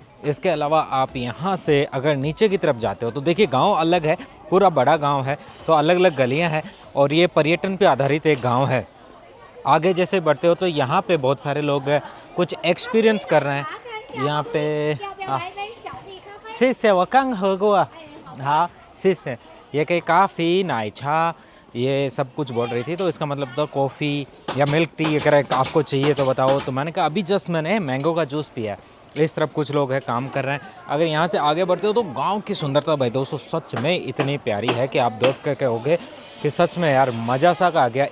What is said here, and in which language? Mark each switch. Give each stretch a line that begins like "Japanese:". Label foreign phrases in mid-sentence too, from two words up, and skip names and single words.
Hindi: इसके अलावा आप यहाँ से अगर नीचे की तरफ जाते हो तो देखिए गांव अलग है, पूरा बड़ा गांव है, तो अलग अलग गलियाँ हैं और ये पर्यटन पे आधारित एक गांव है। आगे जैसे बढ़ते हो तो यहाँ पे बहुत सारे लोग कुछ एक्सपीरियंस कर रहे हैं। यहाँ पे
Chinese: 谢谢，我刚喝过。हाँ,谢谢।
Hindi: ये कहीं काफ़ी नाइचा ये सब कुछ बोल रही थी, तो इसका मतलब तो कॉफ़ी या मिल्क टी अगर आपको चाहिए तो बताओ। तो मैंने कहा अभी जस्ट मैंने मैंगो का जूस पिया है। इस तरफ कुछ लोग हैं काम कर रहे हैं। अगर यहाँ से आगे बढ़ते हो तो गांव की सुंदरता भाई दोस्तों सच में इतनी प्यारी है कि आप देख कर कहोगे कि सच में यार मज़ा सा आ गया।